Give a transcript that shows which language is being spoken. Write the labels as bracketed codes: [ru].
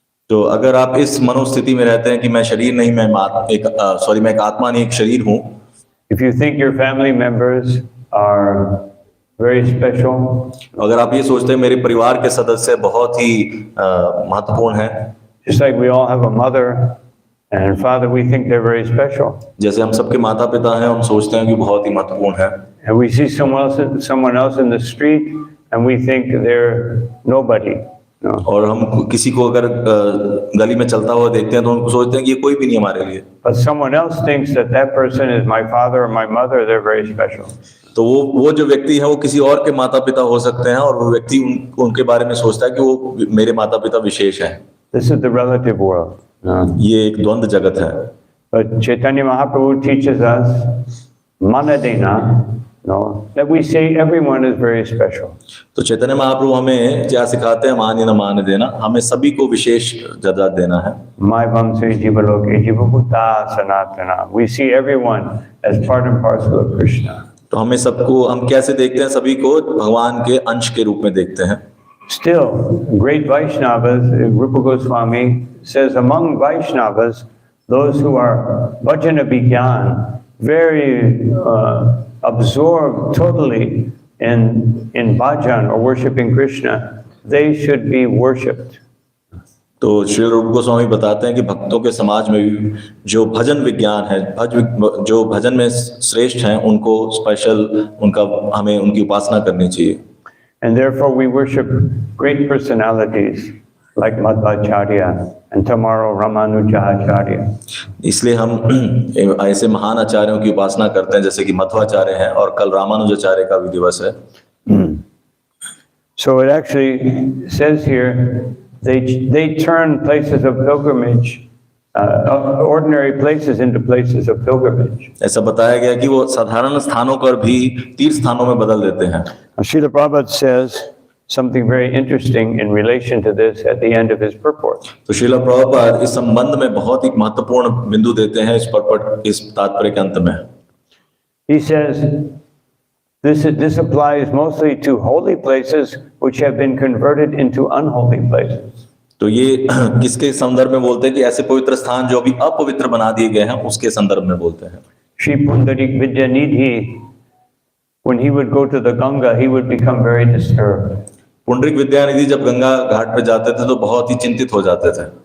[hi] तो अगर आप इस मनोस्थिति में रहते हैं कि मैं शरीर नहीं, मैं एक आत्मा नहीं, एक शरीर हूँ। [en] If you think your family members are very special, [hi] अगर आप ये सोचते हैं मेरे परिवार के सदस्य बहुत ही महत्वपूर्ण हैं, [en] just like we all have a mother and father, we think they're very special. [hi] जैसे हम सबके माता पिता हैं, हम सोचते हैं कि बहुत ही महत्वपूर्ण है। [en] And we see someone else in the street and we think they're nobody. No. [hi] और हम किसी को अगर गली में चलता हुआ देखते हैं तो उनको सोचते हैं कि ये कोई भी नहीं हमारे लिए। [en] But someone else thinks that person is my father or my mother, they're very special. [hi] तो वो जो व्यक्ति है वो किसी और के माता पिता हो सकते हैं और वो व्यक्ति उनके बारे में सोचता है कि वो मेरे माता पिता विशेष हैं। [en] This is the relative world. [hi] ये एक द्वंद्व जगत है। [en] But Chaitanya Mahaprabhu teaches us manadena, that we say everyone is very special. [hi] तो चैतन्य महाप्रभु हमें क्या सिखाते हैं? मान न मान देना, हमें सभी को विशेष दर्जा देना है। [sa] My vamsa jivaloke jivabhuta sanatana. [en] We see everyone as part and parcel of Krishna. [hi] तो हमें सबको, हम कैसे देखते हैं? सभी को भगवान के अंश के रूप में देखते हैं। [en] Still, great Vaishnavas, Rupa Goswami says, among Vaishnavas, those who are bhajana vigyan, very absorbed totally in bhajan or worshiping Krishna, they should be worshipped. [hi] तो श्री रूप गोस्वामी बताते हैं कि भक्तों के समाज में भी जो भजन विज्ञान है, जो भजन में श्रेष्ठ हैं, उनको स्पेशल, हमें उनकी उपासना करनी चाहिए। [en] And therefore we worship great personalities like Madhvacarya and tomorrow Ramanujacharya. [hi] इसलिए हम ऐसे महान आचार्यों की उपासना करते हैं, जैसे कि मध्वाचार्य हैं और कल रामानुजाचार्य का भी दिवस है। [en] So it actually says here, they turn places of pilgrimage, ordinary places into places of pilgrimage. [hi] ऐसा बताया गया कि वो साधारण स्थानों पर भी तीर्थ स्थानों में बदल देते हैं। [en] Srila Prabhupada says something very interesting in relation to this at the end of his purport. [hi] तो श्रीला प्रभुपाद इस संबंध में बहुत ही महत्वपूर्ण बिंदु देते हैं इस तात्पर्य के अंत में। [en] He says this applies mostly to holy places which have been converted into unholy places. [hi] तो ये किसके संदर्भ में बोलते हैं? कि ऐसे पवित्र स्थान जो अभी अपवित्र बना दिए गए हैं, उसके संदर्भ में बोलते हैं। [en] Shri Pundarik Vidyanidhi, when he would go to the Ganga, he would become very disturbed. [hi] Pundarik Vidyanidhi जब गंगा घाट पे जाते थे तो बहुत ही चिंतित हो जाते थे।